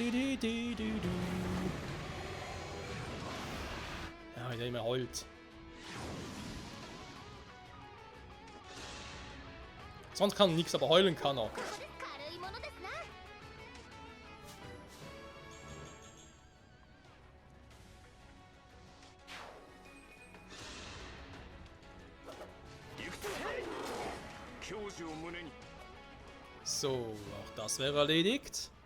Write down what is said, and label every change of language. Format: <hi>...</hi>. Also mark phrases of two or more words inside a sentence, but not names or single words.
<de>Ja, ich nehme Holz. Sonst kann er nichts, aber heulen kann er.</de> <ja>軽いものですな。</ja> <de>So, auch das wäre erledigt.</de>